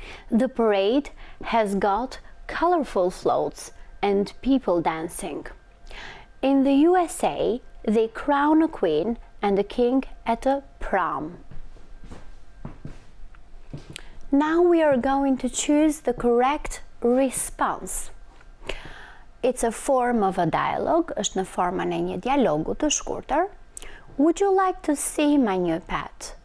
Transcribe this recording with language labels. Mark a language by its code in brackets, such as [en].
[en] The parade has got colorful floats and people dancing. In the USA, they crown a queen and a king at a prom. Now we are going to choose the correct response. It's a form of a dialogue, [sq] është në formën e një dialogu të shkurtër. [en] Would you like to see my new pet?